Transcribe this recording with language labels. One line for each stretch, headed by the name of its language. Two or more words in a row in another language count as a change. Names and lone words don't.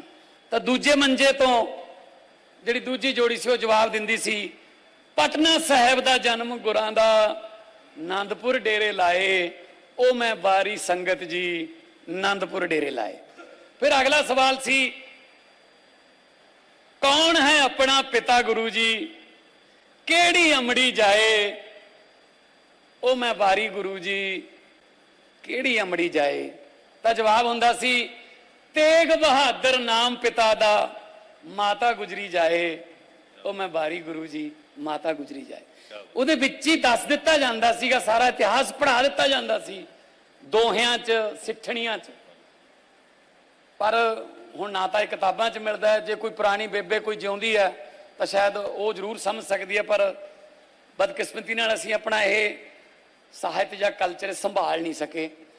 Punjabi: ਤਾਂ ਦੂਜੇ ਮੰਜੇ ਤੋਂ ਜਿਹੜੀ ਦੂਜੀ ਜੋੜੀ ਸੀ ਉਹ ਜਵਾਬ ਦਿੰਦੀ ਸੀ, ਪਟਨਾ ਸਾਹਿਬ ਦਾ ਜਨਮ ਗੁਰਾਂ ਦਾ, ਆਨੰਦਪੁਰ ਡੇਰੇ ਲਾਏ, ਉਹ ਮੈਂ ਵਾਰੀ ਸੰਗਤ ਜੀ ਆਨੰਦਪੁਰ ਡੇਰੇ ਲਾਏ। ਫਿਰ ਅਗਲਾ ਸਵਾਲ ਸੀ, ਕੌਣ ਹੈ ਆਪਣਾ ਪਿਤਾ ਗੁਰੂ ਜੀ, ਕਿਹੜੀ ਅਮੜੀ ਜਾਏ, ਉਹ ਮੈਂ ਵਾਰੀ ਗੁਰੂ ਜੀ ਕਿਹੜੀ ਅਮੜੀ ਜਾਏ। ਤਾਂ ਜਵਾਬ ਹੁੰਦਾ ਸੀ, ਤੇਗ ਬਹਾਦਰ ਨਾਮ ਪਿਤਾ ਦਾ, ਮਾਤਾ ਗੁਜਰੀ ਜਾਏ, ਉਹ ਮੈਂ ਵਾਰੀ ਗੁਰੂ ਜੀ ਮਾਤਾ ਗੁਜਰੀ ਜਾਏ। ਉਹਦੇ ਵਿੱਚ ਹੀ ਦੱਸ ਦਿੱਤਾ ਜਾਂਦਾ ਸੀਗਾ, ਸਾਰਾ ਇਤਿਹਾਸ ਪੜ੍ਹਾ ਦਿੱਤਾ ਜਾਂਦਾ ਸੀ ਦੋਹਿਆਂ 'ਚ, ਸਿੱਠਣੀਆਂ 'ਚ। ਪਰ ਹੁਣ ਨਾ ਤਾਂ ਇਹ ਕਿਤਾਬਾਂ 'ਚ ਮਿਲਦਾ ਹੈ। ਜੇ ਕੋਈ ਪੁਰਾਣੀ ਬੇਬੇ ਕੋਈ ਜਿਉਂਦੀ ਹੈ ਤਾਂ ਸ਼ਾਇਦ ਉਹ ਜ਼ਰੂਰ ਸਮਝ ਸਕਦੀ ਹੈ, ਪਰ ਬਦਕਿਸਮਤੀ ਨਾਲ ਅਸੀਂ ਆਪਣਾ ਇਹ ਸਾਹਿਤ ਜਾਂ ਕਲਚਰ ਸੰਭਾਲ ਨਹੀਂ ਸਕੇ।